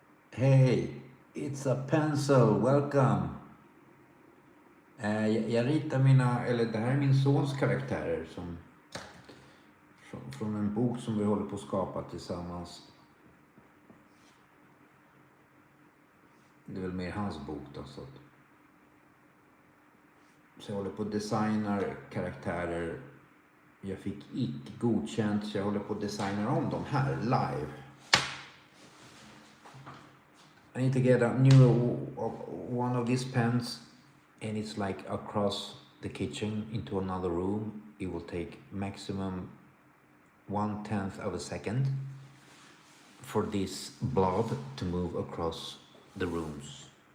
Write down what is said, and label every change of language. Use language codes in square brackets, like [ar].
[en] Hey, it's a pencil, welcome! [sv] Jag ritar eller det här är min sons karaktärer från en bok som vi håller på att skapa tillsammans. Det är väl mer hans bok då. Så jag håller på att designa karaktärer. Jag fick icke godkänt så jag håller på att designa om dem här live. [en] I need to get a new one of these pens and it's like across the kitchen into another room. It will take maximum 1/10 of a second for this blob to move across the rooms.